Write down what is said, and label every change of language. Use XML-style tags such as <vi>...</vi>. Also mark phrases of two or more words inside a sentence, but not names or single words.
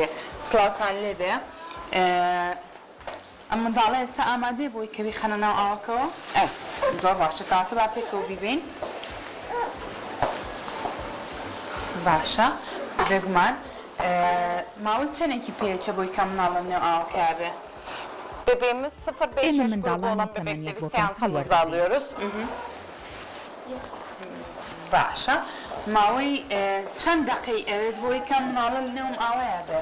<ckb>سڵاوتان لێبێ ئەم منداڵە ئێستا ئامادەیە بۆی کە بیخەنە ناو ئاوەکەەوە زۆر باشە کاتە با پێکەوە بیبین باشە بێگومان ماوەی چەندێکی پێچە بۆی کە مناڵە نێو ئاوەکەیا بێ.</ckb> <tr>Bebeğimiz 0-5 yaş grubu olan bebekleri seansımızı alıyoruz.</tr> <ckb>باشە ماوەی چەند دقەی ئەوێت بۆی کە مناڵە نێوم ئاوەیە بێ.</ckb>